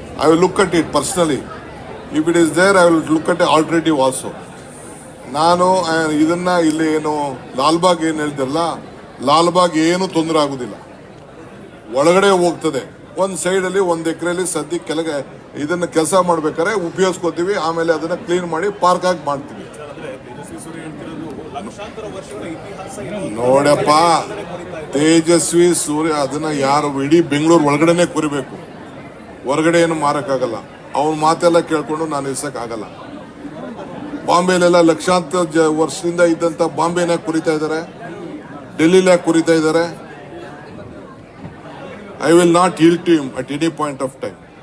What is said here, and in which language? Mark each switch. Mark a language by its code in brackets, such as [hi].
[en] I will look at it personally. If it is there, I will look at an alternative also. [kn] ನಾನು ಇದನ್ನ ಇಲ್ಲಿ ಏನು ಲಾಲ್ಬಾಗ್ ಏನು ಹೇಳ್ತಿರಲ್ಲ, ಲಾಲ್ಬಾಗ್ ಏನು ತೊಂದರೆ ಆಗುದಿಲ್ಲ, ಒಳಗಡೆ ಹೋಗ್ತದೆ. ಒಂದು ಸೈಡಲ್ಲಿ 1 ಎಕರೆಯಲ್ಲಿ ಸದ್ಯಕ್ಕೆ ಕೆಳಗೆ ಇದನ್ನ ಕೆಲಸ ಮಾಡ್ಬೇಕಾದ್ರೆ ಉಪಯೋಗಿಸ್ಕೋತೀವಿ. ಆಮೇಲೆ ಅದನ್ನ ಕ್ಲೀನ್ ಮಾಡಿ ಪಾರ್ಕ್ ಆಗಿ ಮಾಡ್ತೀವಿ. ನೋಡಪ್ಪ, ತೇಜಸ್ವಿ ಸೂರ್ಯ ಅದನ್ನ ಯಾರು ಇಡೀ ಬೆಂಗಳೂರು ಒಳಗಡೆನೆ ಕುರಿಬೇಕು, ಹೊರಗಡೆ ಏನು ಮಾರಕ್ಕಾಗಲ್ಲ. ಅವನ ಮಾತೆಲ್ಲ ಕೇಳ್ಕೊಂಡು ನಾನು ಇರ್ಸಕ್ಕಾಗಲ್ಲ. ಬಾಂಬೆಲೆಲ್ಲ ಲಕ್ಷಾಂತರ ವರ್ಷದಿಂದ ಇದ್ದಂತ ಬಾಂಬೆನ ಕುರಿತಾ ಇದ್ದಾರೆ, ಡೆಲ್ಲಿಲ ಕುರಿತಾ ಇದ್ದಾರೆ. [en] I will not yield to him at any point of time.